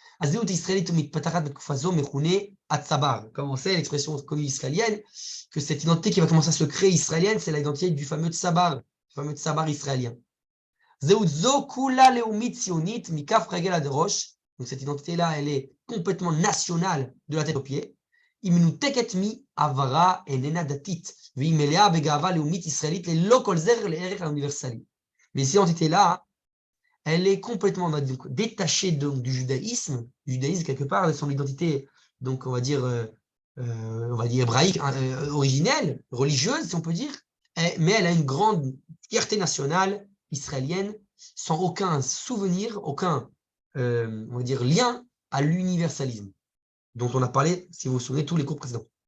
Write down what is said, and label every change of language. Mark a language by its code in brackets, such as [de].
[fr] Comme on sait, l'expression connue israélienne, que cette identité qui va commencer à se créer israélienne, c'est l'identité du fameux tsabar israélien. Donc cette identité-là, elle est complètement nationale de la tête aux pieds. [he] היא מנותקת מעברה איננה דתית, והיא מלאה בגאווה לאומית ישראלית ללא כל זר לערך האוניברסלי. [fr] Mais cette identité-là, elle est complètement détachée donc, du judaïsme. Le judaïsme, quelque part, son identité, donc on va dire hébraïque, originelle, religieuse, si on peut dire, mais elle a une grande fierté nationale israélienne, sans aucun souvenir, aucun on va dire, lien à l'universalisme, dont on a parlé, si vous vous souvenez, tous les cours précédents.